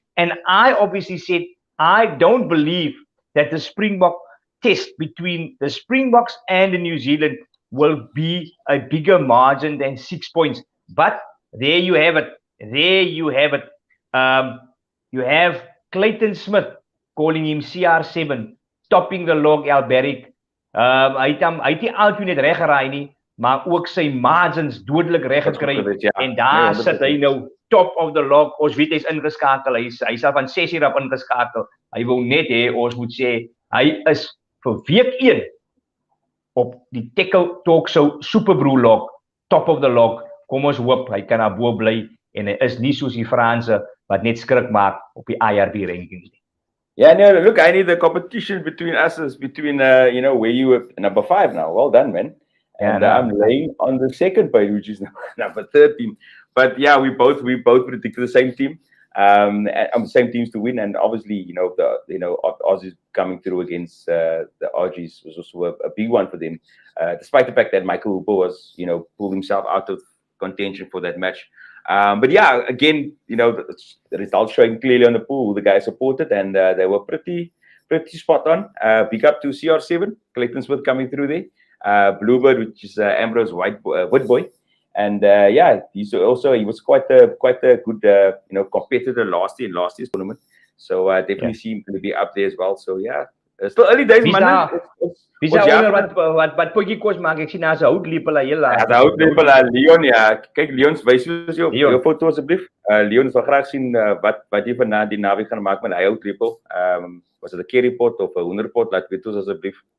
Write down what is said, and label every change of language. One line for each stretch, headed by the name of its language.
English: And I obviously said, I don't believe that the Springbok test between the Springboks and the New Zealand will be a bigger margin than 6 points. But there you have it. There you have it. You have Clayton Smith calling him CR7, topping the log Alberic. Hy het nie altyd net reg geraai nie, maar ook sy margins dodelik reg gekry. En daar sit hy nou top of the log. Ons weet hy's ingeskakel. Hy sal van 6 uur af ingeskakel. Hy wou net hê ons moet sê hy is vir week 1 op die Têkkel Talk Show Superbroer log, top of the log. Kom ons hoop hy kan daar bo bly en hy is nie soos die Franse wat net skrik maak op die IRB rankings nie. Yeah, no, look, I need the competition between us is between, you know, where you were number 5 now. Well done, man. And I'm laying on the second page, which is number 13. But yeah, we both predicted the same team, and the same teams to win. And obviously, you know, Aussies coming through against the RGs was also a big one for them, despite the fact that Michael Hooper was, you know, pulled himself out of contention for that match. But yeah, again, you know, the results showing clearly on the pool, the guys supported, and they were pretty spot on. Big up to CR7, Clayton Smith coming through there. Bluebird, which is Ambrose Woodboy, and yeah, he was quite a good you know, competitor last year's tournament. So definitely see him to be up there as well. So yeah, still early days, man.
Afrikaans: Wie is daar wat potjie kos maak? Ek sien daar se houtlepel heel laat. Ja, houtlepel Leon, ja. Kyk, Leon wys ons jou foto asseblief. Leon wil graag sien wat jy van die naweek gaan maak met hy houtlepel. Was dit 'n currypot of 'n hoenderpot? Laat weet ons asseblief.